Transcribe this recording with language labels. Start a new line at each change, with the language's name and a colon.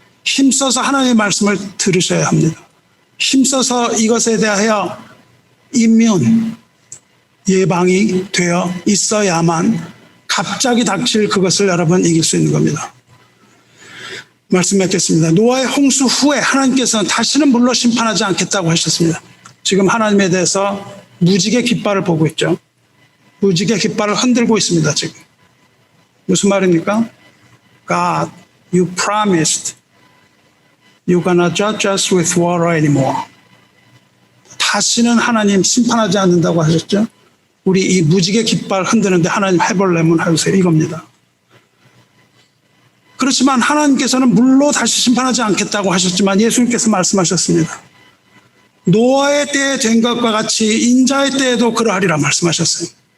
Korean: 힘써서 하나님의 말씀을 들으셔야 합니다. 힘써서 이것에 대하여 임문, 예방이 되어 있어야만 갑자기 닥칠 그것을 여러분 이길 수 있는 겁니다. 말씀 맺겠습니다. 노아의 홍수 후에 하나님께서는 다시는 물로 심판하지 않겠다고 하셨습니다. 지금 하나님에 대해서 무지개 깃발을 보고 있죠. 무지개 깃발을 흔들고 있습니다. 지금 무슨 말입니까?
English: God, you promised you're gonna judge us with water anymore.
Korean: 다시는 하나님 심판하지 않는다고 하셨죠. 우리 이 무지개 깃발 흔드는데 하나님 해볼래면 해주세요. 이겁니다. 그렇지만 하나님께서는 물로 다시 심판하지 않겠다고 하셨지만 예수님께서 말씀하셨습니다. 노아의 때에 된 것과 같이 인자의 때에도 그러하리라 말씀하셨어요.